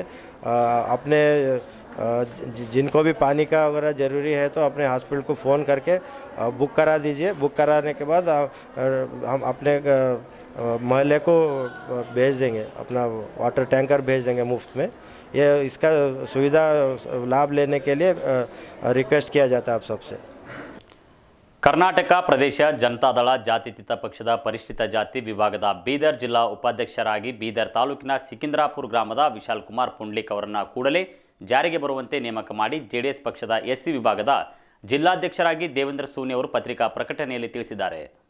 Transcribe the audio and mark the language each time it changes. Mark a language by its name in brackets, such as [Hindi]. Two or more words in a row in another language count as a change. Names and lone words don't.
[Hindi] अपने जिनको भी पानी का वगैरह ज़रूरी है तो अपने हॉस्पिटल को फ़ोन करके बुक करा दीजिए। बुक कराने के बाद हम अपने महल्ले को भेज देंगे, अपना वाटर टैंकर भेज देंगे मुफ्त में। ये इसका सुविधा लाभ लेने के लिए रिक्वेस्ट किया जाता है आप सबसे। [Kannada] ಕರ್ನಾಟಕ ಪ್ರದೇಶ ಜನತಾದಳ ಜಾತ್ಯತೀತ ಪಕ್ಷದ ಪರಿಶಿಷ್ಟ ಜಾತಿ ವಿಭಾಗದ ಬೀದರ್ ಜಿಲ್ಲಾ ಉಪಾಧ್ಯಕ್ಷರಾಗಿ ಬೀದರ್ ತಾಲೂಕಿನ ಸಿಕಿಂದ್ರಾಪುರ ಗ್ರಾಮದ ವಿಶಾಲ್ ಕುಮಾರ್ ಪುಂಡ್ಲಿಕ್ ಅವರನ್ನು ಕೂಡಲೇ ಜಾರಿಗೆ ಬರುವಂತೆ ನೇಮಕ ಮಾಡಿ ಜೆಡಿಎಸ್ ಪಕ್ಷದ ಎಸ್ಸಿ ವಿಭಾಗದ ಜಿಲ್ಲಾಧ್ಯಕ್ಷರಾಗಿ ದೇವೇಂದ್ರ ಸೂನಿ ಅವರು ಪತ್ರಿಕಾ ಪ್ರಕಟಣೆಯಲ್ಲಿ ತಿಳಿಸಿದ್ದಾರೆ.